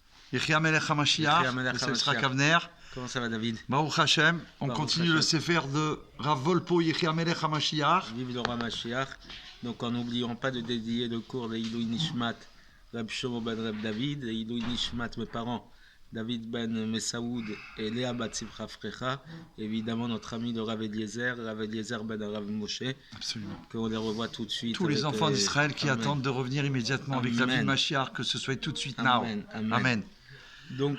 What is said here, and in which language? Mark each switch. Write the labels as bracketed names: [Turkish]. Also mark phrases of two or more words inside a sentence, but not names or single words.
[Hebrew] יחי מלך המשיח, יחי מלך [French] le Yitzhak [Hebrew] HaMashiach. [French] Avner. Comment ça va, David? [Hebrew] ברוך השם, [French] on [Hebrew] Baruch [French] continue [Hebrew] Hashem. [French] le Sefer de Rav Volpo, [Hebrew] יחי מלך המשיח. [French] Vive le roi Mashiach. Donc en n'oubliant pas de dédier le cours de [Hebrew] עילוי נשמת, [French] Rab Shlomo ben Rab David, et [Hebrew] עילוי נשמת, [French] mes parents, David ben Messaoud et Léa bat Simcha Frecha. Évidemment notre ami le Rav Eliezer ben Rav Moshe, Absolument. qu'on les revoit tout de suite. Tous les enfants d'Israël qui Amen. attendent de revenir immédiatement avec la vie de Mashiach, que ce soit tout de suite now. Amen. Amen. Amen. Donc,